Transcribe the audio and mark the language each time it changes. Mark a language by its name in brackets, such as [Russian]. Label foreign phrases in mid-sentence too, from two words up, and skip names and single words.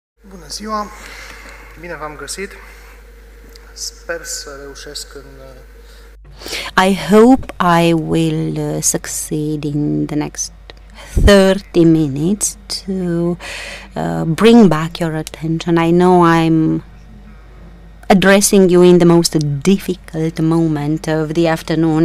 [Romanian] Bună ziua! Bine v-am găsit! Sper să reușesc în... [English] I hope I will succeed in the next 30 minutes to bring back your attention. I know I'm addressing you in the most difficult moment of the afternoon.